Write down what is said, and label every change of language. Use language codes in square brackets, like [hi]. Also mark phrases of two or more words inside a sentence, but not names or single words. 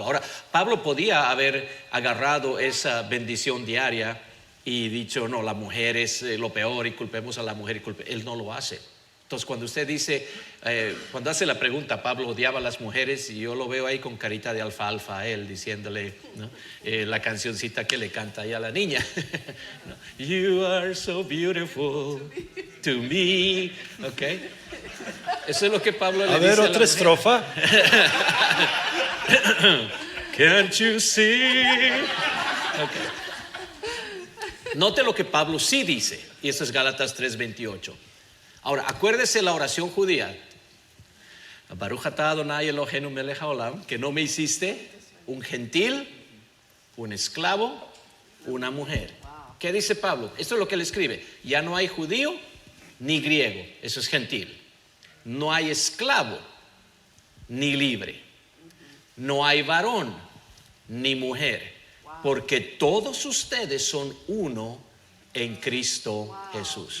[es] Ahora, Pablo podía haber agarrado esa bendición diaria y dicho: no, la mujer es lo peor y culpemos a la mujer. Él no lo hace. Entonces, cuando usted dice, cuando hace la pregunta: Pablo odiaba a las mujeres, y yo lo veo ahí con carita de alfalfa a él, diciéndole, ¿no?, la cancioncita que le canta ahí a la niña. [en] You are so beautiful to me. [es] Ok, eso es lo que Pablo le dice a la otra mujer. estrofa. [en] Can't you see? [es] Okay. Note lo que Pablo sí dice, y eso es Gálatas 3:28. Ahora, acuérdese la oración judía: [he] ברוך אתה אדוני אלוהינו מלך העולם, [es] que no me hiciste un gentil, un esclavo, una mujer. ¿Qué dice Pablo? Esto es lo que él escribe: ya no hay judío ni griego, eso es gentil. No hay esclavo ni libre. No hay varón ni mujer, porque todos ustedes son uno en Cristo Jesús.